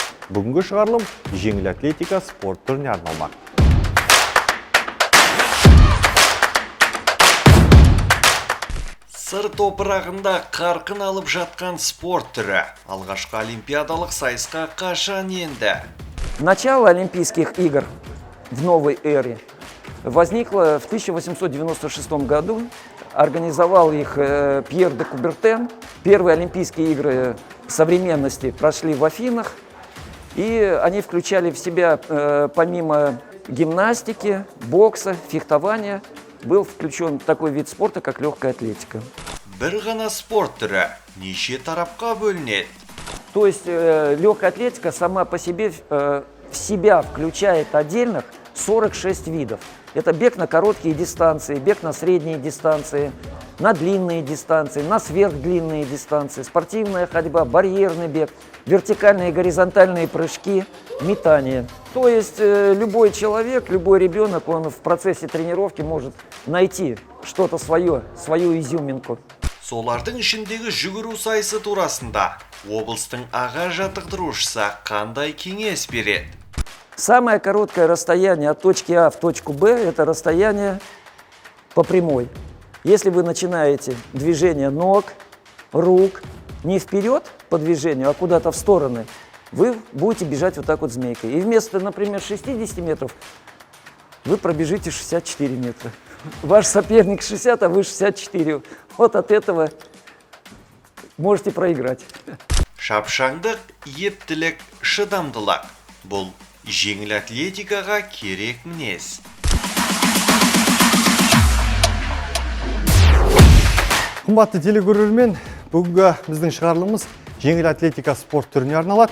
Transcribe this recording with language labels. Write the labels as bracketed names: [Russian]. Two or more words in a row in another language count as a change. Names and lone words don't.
[Kazakh] Бүгінгі шығарылым жеңіл атлетика спорт түріне арналмақ. Сыр топырағында қарқын алып жатқан спорт түрі алғашқы олимпиадалық сайысқа қашан енді? [Russian] Начало Олимпийских игр в новой эре возникло в 1896 году. Организовал их Пьер де Кубертен. Первые Олимпийские игры современности прошли в Афинах. И они включали в себя, помимо гимнастики, бокса, фехтования, был включен такой вид спорта, как легкая атлетика. [Kazakh] Бір ғана спорт түрі неше тарапқа бөлінеді? [Russian] То есть легкая атлетика сама по себе в себя включает отдельных 46 видов. Это бег на короткие дистанции, бег на средние дистанции, на длинные дистанции, на сверхдлинные дистанции, спортивная ходьба, барьерный бег, вертикальные и горизонтальные прыжки, метание. То есть любой человек, любой ребенок, он в процессе тренировки может найти что-то свое, свою изюминку. [Kazakh] Солардың ішіндегі жүгіру сайысы турасында облыстың аға жаттықтырушысы қандай кеңес береді? [Russian] Самое короткое расстояние от точки А в точку Б – это расстояние по прямой. Если вы начинаете движение ног, рук не вперед по движению, а куда-то в стороны, вы будете бежать вот так вот змейкой. И вместо, например, 60 метров вы пробежите 64 метра. Ваш соперник 60, а вы 64. Вот от этого можете проиграть. [Kazakh] Шапшаңдық, ептілік, шыдамдылық. Бұл жеңіл атлетикаға керек мінез. Қымбатты телекөрермен, бүгінгі біздің шығарылымыз жеңіл атлетика спорт түріне арналады.